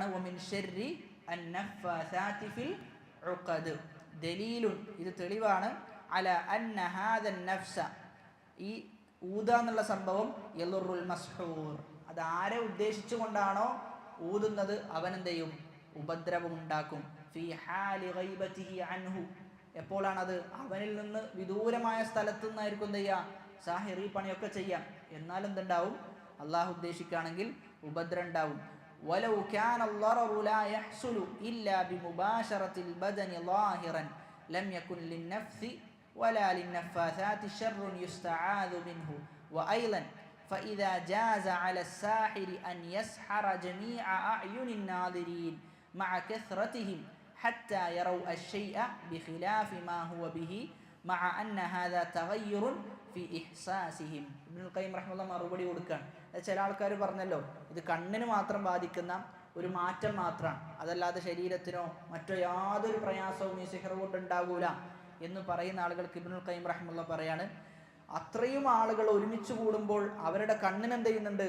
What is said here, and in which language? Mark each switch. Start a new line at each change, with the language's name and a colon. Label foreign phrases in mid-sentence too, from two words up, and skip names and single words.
Arabic: ومن شر النفاثات في العقد دليل,
Malayalam: ഇത് തെളിവാണ്,
Arabic: على أن هذا النفث,
Malayalam: ഈ ഊദ എന്നുള്ള സംഭവം
Arabic: يضر المسحور,
Malayalam: അത് ആരെ ഉദ്ദേശിച്ചുകൊണ്ടാണോ ഊതുന്നത് അവനെന്ത് ചെയ്യും? ഉപദ്രവമുണ്ടാക്കും.
Arabic: في حال غيبته عنه,
Malayalam: എപ്പോഴാണത്? അവനിൽ നിന്ന് വിദൂരമായ സ്ഥലത്തു നിന്നായിരിക്കും എന്ത് ചെയ്യുക? സാഹിർ ഈ പണിയൊക്കെ ചെയ്യാം. എന്നാൽ എന്തുണ്ടാവും? അള്ളാഹു ഉദ്ദേശിക്കുകയാണെങ്കിൽ ഉപദ്രവം ഉണ്ടാവും.
Arabic: ولو كان الضرر لا يحصل إلا بمباشرة البدن ظاهرا لم يكن للنفس ولا للنفاثات شر يستعاذ منه. وأيضا فإذا جاز على الساحر أن يسحر جميع أعين الناظرين مع كثرتهم حتى يروا الشيء بخلاف ما هو به مع أن هذا تغير في إحساسهم.
Malayalam: ഇബ്നുൽ ഖയ്യിം റഹിമഹുല്ലാഹ് മറുപടി കൊടുക്കുകയാണ്. ചില ആൾക്കാർ പറഞ്ഞല്ലോ ഇത് കണ്ണിന് മാത്രം ബാധിക്കുന്ന ഒരു മാറ്റം മാത്രമാണ്, അതല്ലാതെ ശരീരത്തിനോ മറ്റോ യാതൊരു പ്രയാസവും ഈ സിഹർ കൊണ്ട് ഉണ്ടാകൂല എന്ന് പറയുന്ന ആളുകൾക്ക് ഇബ്നുൽ ഖയ്യിം റഹിമഹുല്ലാഹ് പറയാണ്, അത്രയും ആളുകൾ ഒരുമിച്ച് കൂടുമ്പോൾ അവരുടെ കണ്ണിന് എന്ത് ചെയ്യുന്നുണ്ട്?